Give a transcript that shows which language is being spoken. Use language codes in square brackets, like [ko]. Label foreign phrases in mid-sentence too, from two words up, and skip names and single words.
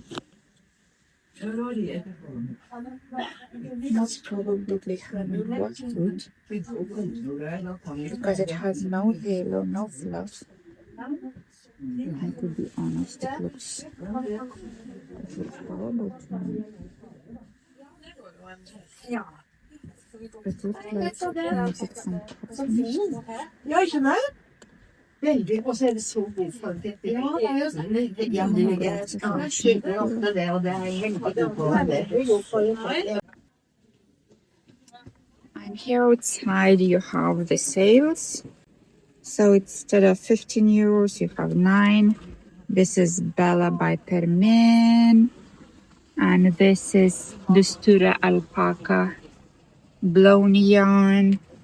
[en] Most probably they haven't washed it because it has no halo, no fluff. And to be honest, it looks horrible to me. It looks like it needs some touching. [no] Veldig, og så er det så god kvalitet. Ja, det er jo sånn. Ja, jeg kjøper ofte det, og det er helt på. [en] And here outside you have the sales. So instead of 15 euros, you have 9. This is Bella by Permin. And this is Dustura Alpaca blown yarn.